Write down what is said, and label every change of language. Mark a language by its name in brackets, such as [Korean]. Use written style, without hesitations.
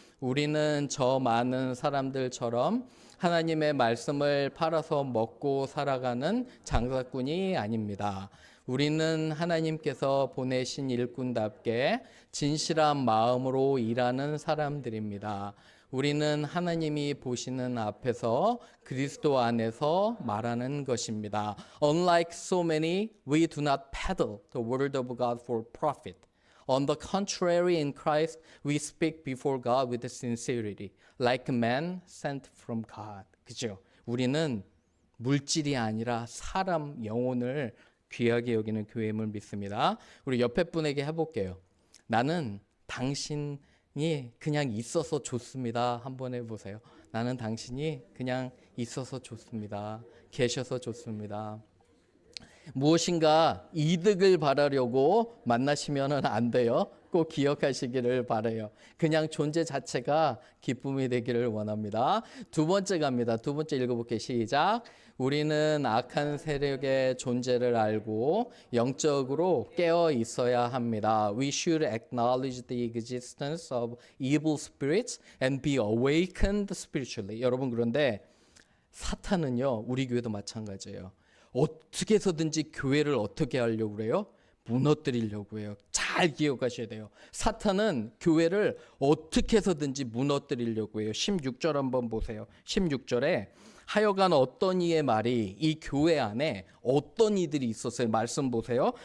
[Korean] 우리는 저 많은 사람들처럼 하나님의 말씀을 팔아서 먹고 살아가는 장사꾼이 아닙니다. 우리는 하나님께서 보내신 일꾼답게 진실한 마음으로 일하는 사람들입니다. 우리는 하나님이 보시는 앞에서 그리스도 안에서 말하는 것입니다. [English] Unlike so many, we do not peddle the word of God for profit. On the contrary, in Christ, we speak before God with sincerity, like men sent from God. [Korean] 그죠? 우리는 물질이 아니라 사람 영혼을 귀하게 여기는 교회임을 믿습니다. 우리 옆에 분에게 해볼게요. 나는 당신이 그냥 있어서 좋습니다. 한번 해보세요. 나는 당신이 그냥 있어서 좋습니다. 계셔서 좋습니다. 무엇인가 이득을 바라려고 만나시면 안 돼요. 꼭 기억하시기를 바라요. 그냥 존재 자체가 기쁨이 되기를 원합니다. 두 번째 갑니다. 두 번째 읽어볼게요. 시작. 우리는 악한 세력의 존재를 알고 영적으로 깨어 있어야 합니다. [English] We should acknowledge the existence of evil spirits and be awakened spiritually. [Korean] 여러분 그런데 사탄은요. 우리 교회도 마찬가지예요. 어떻게 해서든지 교회를 어떻게 하려고 그래요? 무너뜨리려고 해요. 잘 기억하셔야 돼요. 사탄은 교회를 어떻게 해서든지 무너뜨리려고 해요. 16절 한번 보세요. 16절에 하여간 어떤 이의 말이 이 교회 안에 어떤 이들이 있었어요. 말씀 보세요.